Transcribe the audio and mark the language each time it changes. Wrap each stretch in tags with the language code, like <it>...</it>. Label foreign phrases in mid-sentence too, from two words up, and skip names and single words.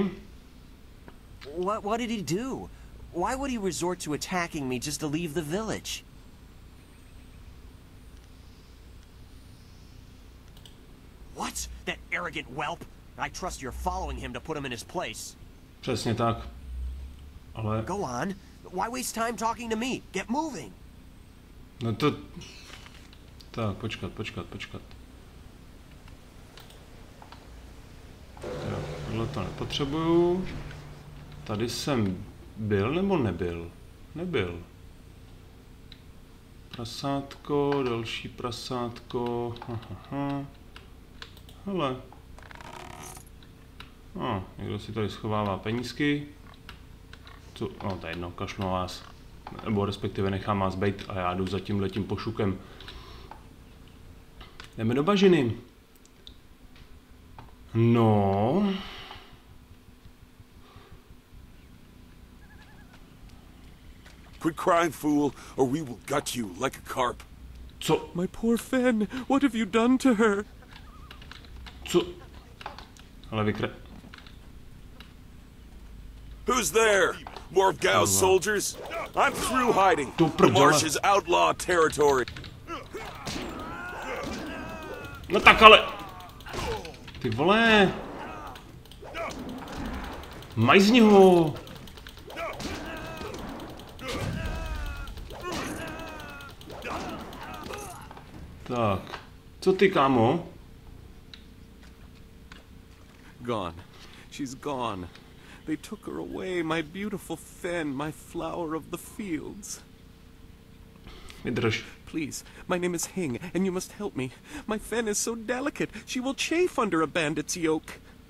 <en>What did he do? Why would he resort to attacking me just to leave the village? What? That arrogant whelp? I trust you're following him to put him in his place.</en> <cs>Přesně tak. Ale...</cs> <en>Go on. Why waste time talking to me? Get moving.</en> <cs>No to... Tak, počkat. Jo, tohle to nepotřebuju. Tady jsem byl nebo nebyl? Nebyl. Prasátko, další prasátko. Hele. Někdo si tady schovává penízky. Co? No, to je jedno, kašlu na vás. Nebo respektive nechám vás bejt a já jdu za tímhletím pošukem. Jdeme do bažiny. No.</cs> <en>Quit crying, fool, or we will gut you like a carp.</en> <cs>Co?</cs> <en>My poor Fen, what have you done to her?</en> <cs>Co? Ale</cs> <en>Who's there? More of Gao's soldiers? I'm through hiding. The marsh is outlaw territory.</en> <cs>No tak ale... Ty vole... Majzni ho! Tak, co ty, kámo?</cs> <en>Gone. She's gone. They took her away, my beautiful fen, my flower of the fields.</en> <cs>Vydrž.</cs> <en>Please, my name is Hing, and you must help me. My fen is so delicate, she will chafe under a bandit's yoke.</en>